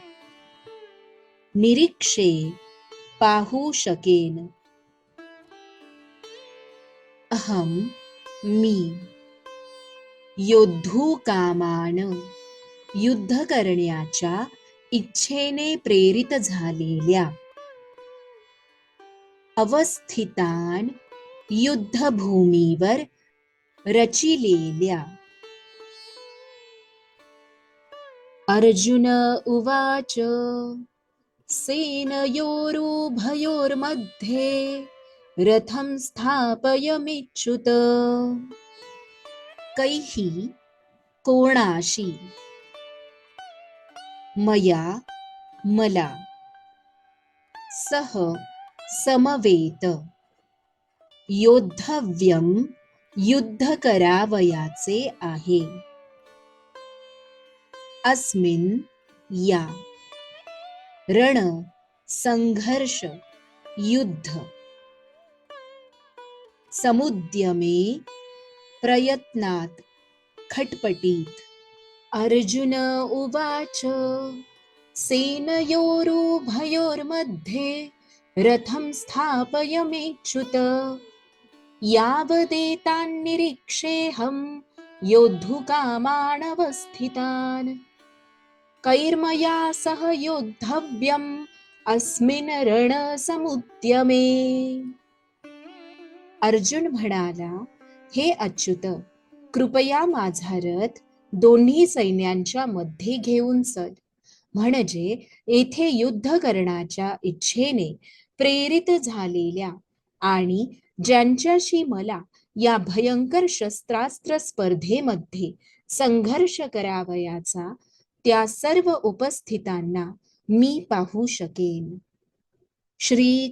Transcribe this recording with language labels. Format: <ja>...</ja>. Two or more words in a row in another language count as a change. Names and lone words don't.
<mr>निरीक्षे पाहू शकेन अहम मी योद्धुकामान युद्ध करण्याच्या इच्छेने प्रेरित झालेल्या अवस्थितान युद्धभूमीवर रचिलेल्या.</mr> <sa>अर्जुन उवाच. सेनयोरुभयोर्मध्ये रथं स्थापयमिच्युत.</sa> <mr>कैः कोणाशी मया मला सह समवेत योद्धव्यम युद्ध करावयाचे आहे. अस्मिन या रण संघर्ष युद्ध समुद्यमे प्रयत्नात खटपटीत.</mr> <sa>अर्जुन उवाच. सेनयोरुभयोर्मध्ये रथं स्थापयमेच्युत यावदेतान्निरीक्षेऽहं योद्धुकामानवस्थितान् कैर्मया सह योद्धव्यम् अस्मिन् रणसमुद्यमे.</sa> <mr>अर्जुन म्हणाला, हे अच्युत, कृपया माझा रथ दोन्ही सैन्यांच्या मध्ये घेऊन चल, म्हणजे येथे युद्ध करण्याच्या इच्छेने प्रेरित झालेल्या आणि ज्यांच्याशी मला या भयंकर शस्त्रास्त्र स्पर्धेमध्ये संघर्ष करावयाचा त्या सर्व उपस्थितांना मी पाहू शकेन.</mr>